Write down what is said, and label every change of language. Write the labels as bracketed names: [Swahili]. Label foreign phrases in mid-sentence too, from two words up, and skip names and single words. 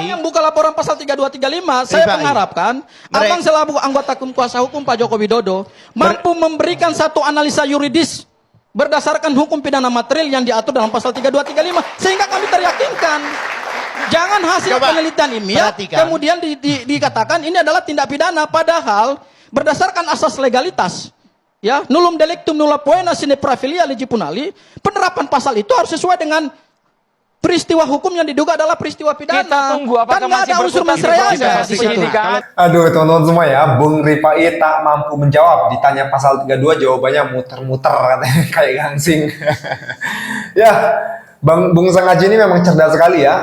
[Indonesian] Yang buka laporan pasal 32 35, saya mengharapkan abang selaku anggota tim kuasa hukum Pak Joko Widodo mampu memberikan satu analisa yuridis berdasarkan hukum pidana material yang diatur dalam pasal 32 35 sehingga kami teryakinkan. Jangan hasil penelitian ilmiah kemudian dikatakan ini adalah tindak pidana padahal berdasarkan asas legalitas. Ya, [Latin] nullum delictum nulla poena sine praevilia legi punali, [Indonesian] penerapan pasal itu harus sesuai dengan peristiwa hukum yang diduga adalah peristiwa pidana. Kita tunggu apakah kan nggak ada unsur mensreanya di situ. Aduh, teman-teman semua ya, Bung Rifai tak mampu menjawab. Ditanya pasal 32, jawabannya muter-muter katanya kayak gangsing. Ya, Bung Sangaji ini memang cerdas sekali ya.